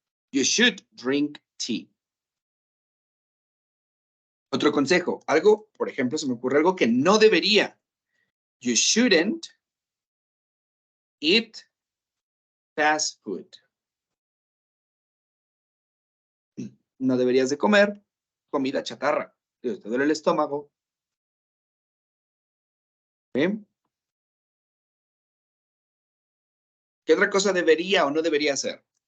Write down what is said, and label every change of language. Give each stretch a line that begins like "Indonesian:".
English: You should drink tea.
Spanish: Otro consejo, algo, por ejemplo, se me ocurre algo que no debería.
English: You shouldn't eat fast food.
Spanish: No deberías de comer comida chatarra. Si te duele el estómago. ¿Sí? ¿Qué otra cosa debería o no debería hacer?